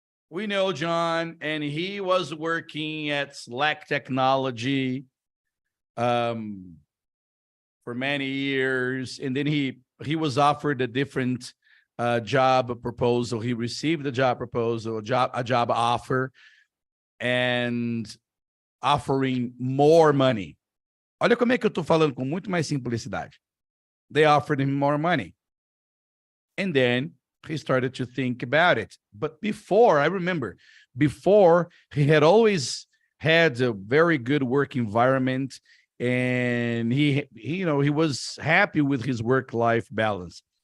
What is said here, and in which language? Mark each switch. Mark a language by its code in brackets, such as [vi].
[en] We know John, and he was working at Slack Technology for many years, and then he was offered a different job proposal. He received a job proposal, a job offer, and offering more money. [pt] Olha como é que eu estou falando com muito mais simplicidade. [en] They offered him more money. And then he started to think about it. But before, I remember, before he had always had a very good work environment, and he was happy with his work-life balance.